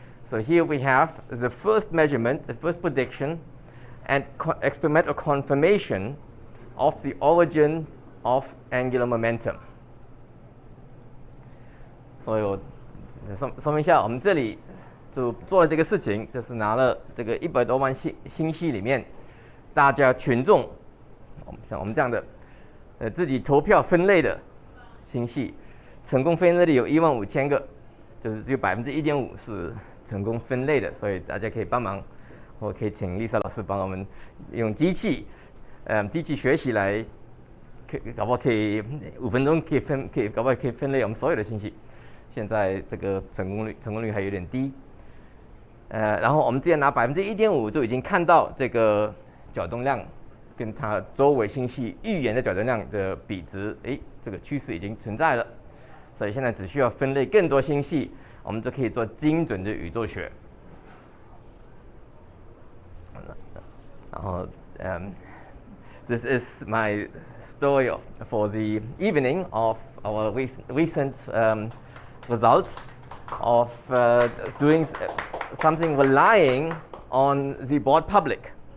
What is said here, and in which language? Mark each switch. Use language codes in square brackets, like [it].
[en] So here we have the first measurement, the first prediction, and experimental confirmation of the origin of angular momentum. [zh] 所以我说明一下，我们这里就做了这个事情，就是拿了这个100多万星系里面，大家群众，像我们这样的，自己投票分类的星系，成功分类的有15000个，就是只有1.5%是成功分类的，所以大家可以帮忙，我可以请丽莎老师帮我们用机器学习来，搞不好可以5分钟搞不好可以分类我们所有的星系。现在这个成功率还有点低，然后我们之前拿1.5%就已经看到这个角动量跟它周围星系预言的角动量的比值，这个趋势已经存在了，所以现在只需要分类更多星系，我们就可以做精准的宇宙学。 [en] Uh, um, this is my story for the evening of our recent results of doing something relying on the broad public.